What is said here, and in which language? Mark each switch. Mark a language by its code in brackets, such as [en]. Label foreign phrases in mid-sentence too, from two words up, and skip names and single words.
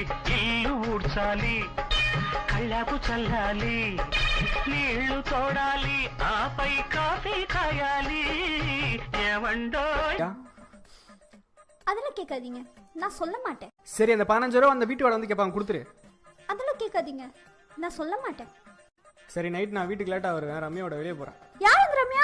[te] ఇల్లు ఊడ్చాలి, కళ్ళకు చల్లాలి, నీళ్లు తోడాలి, ఆపై కాఫీ కాయాలి. ఏవండో [ta] அதெல்லாம் கேட்காதீங்க, நான் சொல்ல மாட்டேன். சரி, அந்த 15 ரூபா அந்த வீட்டுக்கு வந்து கேட்பாங்க, கொடுத்துரு. அதெல்லாம் கேட்காதீங்க, நான் சொல்ல மாட்டேன். சரி, நைட் நான் வீட்டுக்கு லேட்டா வருவேன். ரம்யாவோட வெளியே போறேன். யார் அந்த ரம்யா?